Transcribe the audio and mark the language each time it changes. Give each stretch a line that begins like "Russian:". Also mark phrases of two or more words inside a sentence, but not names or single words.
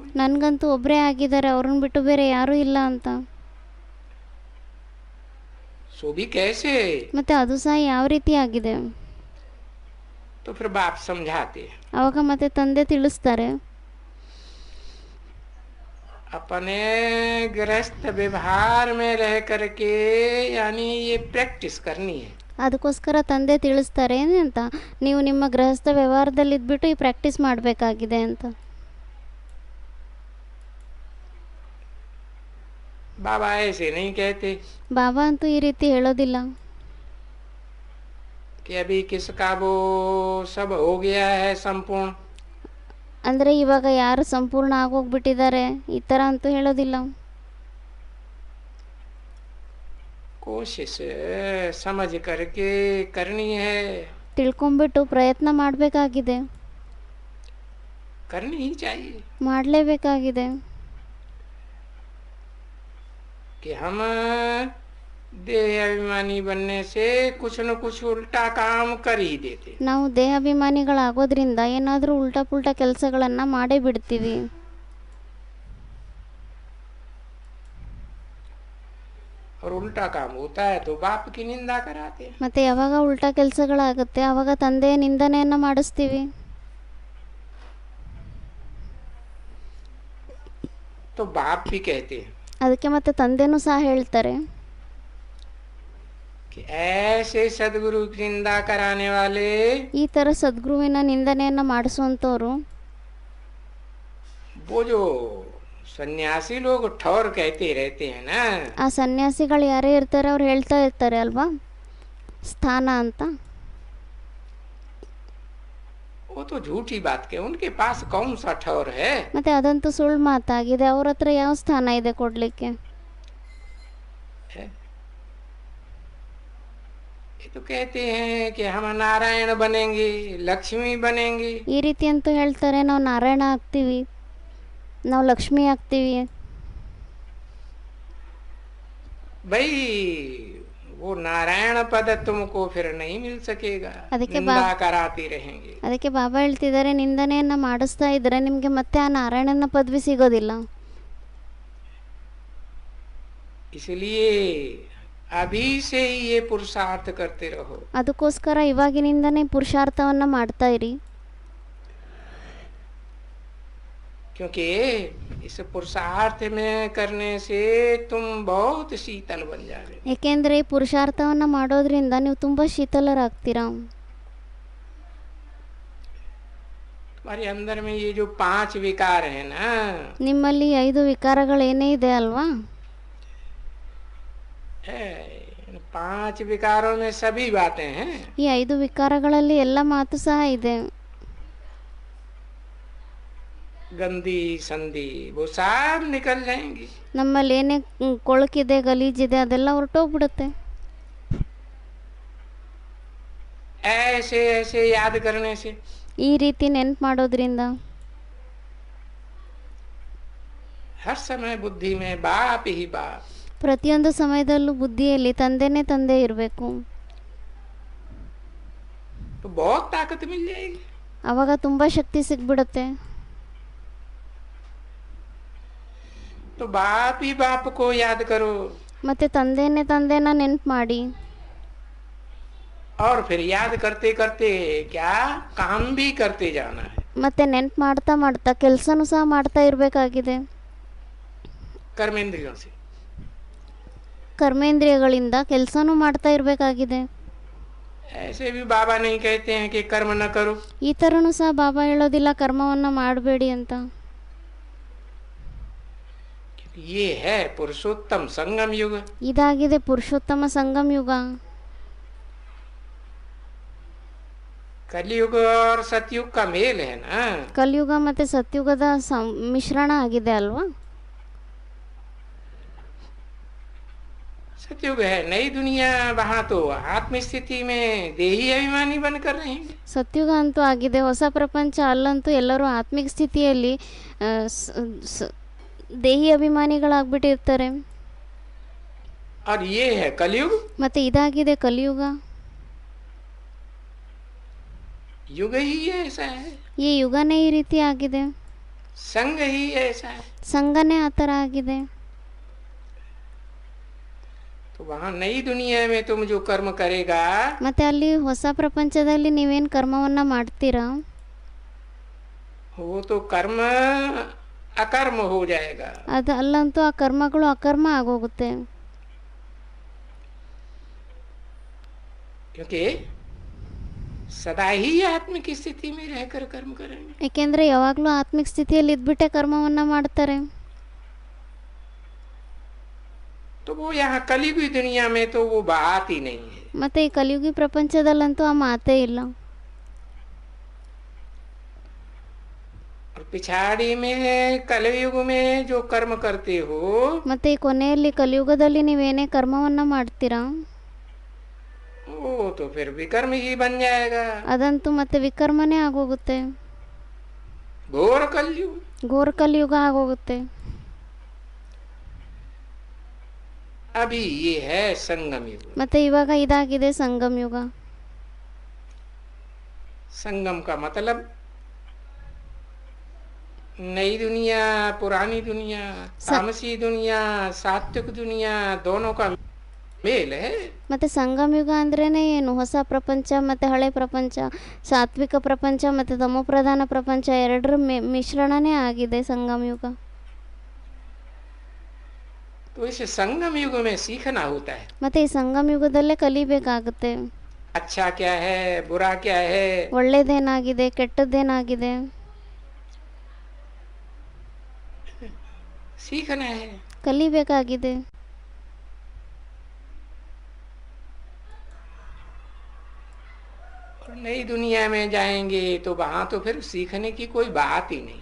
Kannada: ನನಗಂತೂ ಒಬ್ಬರೇ ಆಗಿದ್ದಾರೆ, ಅವ್ರನ್ನ ಬಿಟ್ಟು ಬೇರೆ ಯಾರೂ ಇಲ್ಲ ಅಂತ.
Hindi: सो भी कैसे?
Kannada: ಮತ್ತೆ ಅದು ಸಹ ಯಾವ ರೀತಿ ಆಗಿದೆ?
Hindi: तो फिर बाप समझाते हैं,
Kannada: ಅವಾಗ ಮತ್ತೆ ತಂದೆ ತಿಳಿಸ್ತಾರೆ,
Hindi: अपने गृहस्थ व्यवहार में रह करके, यानी ये प्रैक्टिस करनी है।
Kannada: ಅದಕ್ಕೋಸ್ಕರ ತಂದೆ ತಿಳಿಸ್ತಾರೆ ಅಂತ, ನೀವು ನಿಮ್ಮ ಗೃಹಸ್ಥ ವ್ಯವಹಾರದಲ್ಲಿ ಇದ್ಬಿಟ್ಟು ಈ ಪ್ರಾಕ್ಟೀಸ್ ಮಾಡಬೇಕಾಗಿದೆ ಅಂತ.
Hindi: बाबा ऐसे नहीं कहते
Kannada: ಬಾಬಾ ಅಂತೂ ಈ ರೀತಿ ಹೇಳೋದಿಲ್ಲ
Hindi: कि अभी किसका वो सब हो गया है संपूर्ण,
Kannada: ಅಂದರೆ ಇವಾಗ ಯಾರು ಸಂಪೂರ್ಣ ಆಗೋಗ್ಬಿಟ್ಟಿದ್ದಾರೆ ಈ ಥರ ಅಂತೂ ಹೇಳೋದಿಲ್ಲ.
Hindi: कोशिश समझ करके करनी है,
Kannada: ತಿಳ್ಕೊಂಬಿಟ್ಟು ಪ್ರಯತ್ನ ಮಾಡಬೇಕಾಗಿದೆ,
Hindi: करनी ही चाहिए
Kannada: ಮಾಡಲೇಬೇಕಾಗಿದೆ.
Hindi: कि हम देह अभिमानी बनने से कुछ न कुछ उल्टा काम कर ही देते।
Kannada: ನಾವು ದೇಹಾಭಿಮಾನಿಗಳಾಗೋದ್ರಿಂದ ಏನಾದರೂ
Hindi: उल्टा पुल्टा
Kannada: ಕೆಲಸಗಳನ್ನು ಮಾಡೇ ಬಿಡ್ತೀವಿ.
Hindi: और उल्टा काम होता है तो बाप की निंदा कराते हैं।
Kannada: ಮತ್ತು ಯಾವಾಗ ಉಲ್ಟಾ ಕೆಲಸಗಳಾಗುತ್ತೆ ಆವಾಗ ತಂದೆಯ ನಿಂದನೆಯನ್ನು ಮಾಡಿಸ್ತೀವಿ.
Hindi: तो बाप भी कहते हैं
Kannada: ಅದಕ್ಕೆ ಮತ್ತೆ ತಂದೆನೂ ಸಹ ಹೇಳ್ತಾರೆ,
Hindi: कि ऐसे सदगुरु की निंदा कराने वाले
Kannada: ಈ ಥರ ಸದ್ಗುರುವಿನ ನಿಂದನೆಯನ್ನು ಮಾಡಿಸುವಂಥವ್ರು
Hindi: वो जो सन्यासी लोग ठौर कहते रहते हैं ना,
Kannada: ಆ ಸನ್ಯಾಸಿಗಳು ಯಾರೇ ಇರ್ತಾರೆ ಅವ್ರು ಹೇಳ್ತಾ ಇರ್ತಾರೆ ಅಲ್ವಾ ಸ್ಥಾನ ಅಂತ.
Hindi: वो तो झूठी बात के, उनके पास कौन सा ठौर है।
Kannada: ಮತ್ತು ಅದಂತೂ ಸುಳ್ಳು ಮಾತಾಗಿದೆ, ಅವ್ರ ಹತ್ರ ಯಾವ ಸ್ಥಾನ ಇದೆ ಕೊಡಲಿಕ್ಕೆ.
Hindi: ये तो कहते हैं कि हम नारायण बनेंगे, लक्ष्मी बनेंगे।
Kannada: ಈ ರೀತಿ ಅಂತೂ ಹೇಳ್ತಾರೆ, ನಾವು ನಾರಾಯಣ ಆಗ್ತೀವಿ, ನಾವು ಲಕ್ಷ್ಮಿ ಆಗ್ತೀವಿ.
Hindi: भाई वो नारायण पद तुमको फिर नहीं मिल सकेगा,
Kannada: ಅದಕ್ಕೆ
Hindi: निंदा कराते रहेंगे।
Kannada: ಅದಕ್ಕೆ ಬಾಬಾ ಹೇಳ್ತಿದ್ದಾರೆ, ನಿಂದನೆಯನ್ನು ಮಾಡಿಸ್ತಾ ಇದ್ದರೆ ನಿಮಗೆ ಮತ್ತೆ ಆ ನಾರಾಯಣನ ಪದವಿ ಸಿಗೋದಿಲ್ಲ.
Hindi: इसलिए अभी से ही ये पुरुषार्थ करते रहो।
Kannada: ಅದಕ್ಕೋಸ್ಕರ ಇವಾಗಿನಿಂದನೇ ಪುರುಷಾರ್ಥವನ್ನು ಮಾಡ್ತಾ ಇರಿ,
Hindi: क्योंकि इस पुरुषार्थ में करने से तुम बहुत शीतल बन जाओगे।
Kannada: ಏಕೆಂದರೆ ಈ ಪುರುಷಾರ್ಥವನ್ನು ಮಾಡೋದ್ರಿಂದ ನೀವು ತುಂಬ ಶೀತಲರಾಗ್ತೀರಾ.
Hindi: तुम्हारे अंदर में ये जो 5 विकार है ना,
Kannada: ನಿಮ್ಮಲ್ಲಿ 5 ವಿಕಾರಗಳೇನೇ ಇದೆ ಅಲ್ವಾ,
Hindi: इन 5 विकारों में सभी बातें हैं।
Kannada: ಈ 5 ವಿಕಾರಗಳಲ್ಲಿ ಎಲ್ಲ ಮಾತು ಸಹ ಇದೆ.
Hindi: गंदी संधि वो सब निकल जाएंगी।
Kannada: ನಮ್ಮಲ್ಲಿ ಏನೇ ಕೊಳಕಿದೆ ಗಲೀಜಿದೆ ಅದೆಲ್ಲ ಹೊರಟೋಗ್ಬಿಡುತ್ತೆ.
Hindi: ऐसे ऐसे याद करने से
Kannada: ಈ ರೀತಿ ನೆನ್ಪು ಮಾಡೋದ್ರಿಂದ
Hindi: हर समय बुद्धि में बाप ही बाप,
Kannada: ಪ್ರತಿಯೊಂದು ಸಮಯದಲ್ಲೂ ಬುದ್ಧಿಯಲ್ಲಿ ತಂದೆನೇ ತಂದೆ ಇರಬೇಕು.
Hindi: तो बहुत ताकत मिल जाएगी।
Kannada: ಆವಾಗ ತುಂಬ ಶಕ್ತಿ ಸಿಗ್ಬಿಡುತ್ತೆ.
Hindi: तो बाप ही बाप को याद करो
Kannada: ಮತ್ತೆ ತಂದೆನೇ ತಂದೆನ ನೆನ್ಪು ಮಾಡಿ,
Hindi: और फिर याद करते करते क्या काम भी करते जाना है।
Kannada: ಮತ್ತೆ ನೆನ್ಪು ಮಾಡ್ತಾ ಮಾಡ್ತಾ ಕೆಲಸನೂ ಸಹ ಮಾಡ್ತಾ ಇರಬೇಕಾಗಿದೆ.
Hindi: कर्मेंद्रियों से
Kannada: ಕರ್ಮೇಂದ್ರಿಯಗಳಿಂದ ಕೆಲಸನೂ ಮಾಡ್ತಾ ಇರಬೇಕಾಗಿದೆ.
Hindi: ऐसे भी बाबा नहीं कहते हैं कि कर्म न करो।
Kannada: ಈ ಥರನೂ ಸಹ ಬಾಬಾ ಹೇಳೋದಿಲ್ಲ ಕರ್ಮವನ್ನು ಮಾಡಬೇಡಿ ಅಂತ.
Hindi: ये है पुरुषोत्तम संगम युग।
Kannada: ಇದಾಗಿದೆ ಪುರುಷೋತ್ತಮ ಸಂಗಮ ಯುಗ.
Hindi: कलयुग और सतयुग का मेल है ना।
Kannada: ಕಲಿಯುಗ ಮತ್ತು ಸತ್ಯುಗದ ಮಿಶ್ರಣ ಆಗಿದೆ ಅಲ್ವಾ.
Hindi: सतयुग है नई दुनिया, वहाँ तो आत्म स्थिति में देही अभिमानी बनकर रहेंगे।
Kannada: ಸತ್ಯುಗ ಅಂತೂ ಆಗಿದೆ, ಹೊಸ ಪ್ರಪಂಚ. ಅಲ್ಲಂತೂ ಎಲ್ಲರೂ ಆತ್ಮಿಕ ಸ್ಥಿತಿಯಲ್ಲಿ ದೇಹಿ ಅಭಿಮಾನಿಗಳಾಗ್ಬಿಟ್ಟಿರ್ತಾರೆ.
Hindi: और ये है कलयुग।
Kannada: ಮತ್ತು ಇದಾಗಿದೆ ಕಲಿಯುಗ.
Hindi: युग ही ऐसा है,
Kannada: ಈ ಯುಗನೇ ಈ ರೀತಿ ಆಗಿದೆ,
Hindi: संग ही ऐसा है।
Kannada: ಸಂಘನೇ ಆ ಥರ ಆಗಿದೆ.
Hindi: तो वहाँ नई दुनिया में तुम जो कर्म करेगा,
Kannada: ಮತ್ತು ಅಲ್ಲಿ ಹೊಸ ಪ್ರಪಂಚದಲ್ಲಿ ನೀವೇನು ಕರ್ಮವನ್ನು ಮಾಡ್ತೀರಾ
Hindi: वो तो कर्म अकर्म हो जाएगा।
Kannada: ಅದು ಅಲ್ಲಂತೂ ಆ ಕರ್ಮಗಳು ಅಕರ್ಮ ಆಗೋಗುತ್ತೆ.
Hindi: क्योंकि सदा ही आत्मिक स्थिति में रहकर कर्म करेंगे।
Kannada: ಏಕೆಂದರೆ ಯಾವಾಗಲೂ ಆತ್ಮಿಕ ಸ್ಥಿತಿಯಲ್ಲಿ ಇದ್ಬಿಟ್ಟೆ ಕರ್ಮವನ್ನು ಮಾಡ್ತಾರೆ.
Hindi: तो वो यहाँ कलयुगी दुनिया में तो वो बात ही नहीं है।
Kannada: ಮತ್ತು ಈ ಕಲಿಯುಗಿ ಪ್ರಪಂಚದಲ್ಲಂತೂ ಆ ಮಾತೇ ಇಲ್ಲ.
Hindi: और पिछाड़ी में कलयुग में जो कर्म करते हो
Kannada: ಮತ್ತು ಈ ಕೊನೆಯಲ್ಲಿ ಕಲಿಯುಗದಲ್ಲಿ ನೀವೇನೇ ಕರ್ಮವನ್ನು ಮಾಡ್ತೀರಾ
Hindi: वो तो फिर विकर्म ही बन जाएगा।
Kannada: ಅದಂತೂ ಮತ್ತೆ ವಿಕರ್ಮನೇ ಆಗೋಗುತ್ತೆ,
Hindi: घोर कलयुग।
Kannada: ಘೋರ ಕಲಿಯುಗ ಆಗೋಗುತ್ತೆ.
Hindi: अभी ये है संगम युग।
Kannada: ಮತ್ತೆ ಇವಾಗ ಇದಾಗಿದೆ ಸಂಗಮ ಯುಗ.
Hindi: संगम का मतलब नई दुनिया, पुरानी दुनिया, तामसी दुनिया, सात्विक दुनिया, दोनों का मेल है।
Kannada: ಮತ್ತು ಸಂಗಮ ಯುಗ ಅಂದ್ರೇನೆ ಏನು? ಹೊಸ ಪ್ರಪಂಚ ಮತ್ತು ಹಳೆ ಪ್ರಪಂಚ, ಸಾತ್ವಿಕ ಪ್ರಪಂಚ ಮತ್ತು ತಮೋಪ್ರಧಾನ ಪ್ರಪಂಚ ಎರಡರ ಮಿಶ್ರಣನೇ ಆಗಿದೆ ಸಂಗಮ ಯುಗ.
Hindi: तो इस संगम युग में सीखना होता है
Kannada: ಮತ್ತು ಈ ಸಂಗಮ ಯುಗದಲ್ಲೇ ಕಲಿಬೇಕಾಗುತ್ತೆ.
Hindi: अच्छा क्या है, बुरा क्या है।
Kannada: ಒಳ್ಳೇದೇನಾಗಿದೆ, ಕೆಟ್ಟದ್ದೇನಾಗಿದೆ
Hindi: सीखना है।
Kannada: ಕಲಿಬೇಕಾಗಿದೆ.
Hindi: और नई दुनिया में जाएंगे तो वहां तो फिर सीखने की कोई बात ही नहीं।